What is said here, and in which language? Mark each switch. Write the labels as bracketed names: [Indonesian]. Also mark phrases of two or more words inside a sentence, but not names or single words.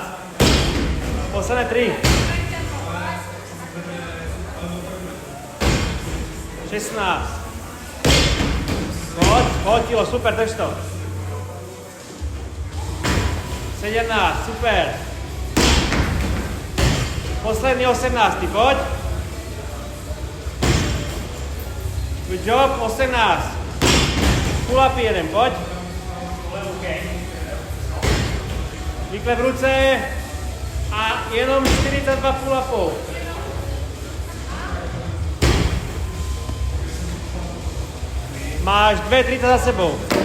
[Czech] Posledné 3. 16. Pojď, kilo, super, drž to. 17, super. Poslední 18, pojď. [English] Good job, 18. Pull up [Czech] jeden, pojď. Rychle v ruce a jenom 42 [English] pull upů. [Czech] Máš 2-3 za sebou.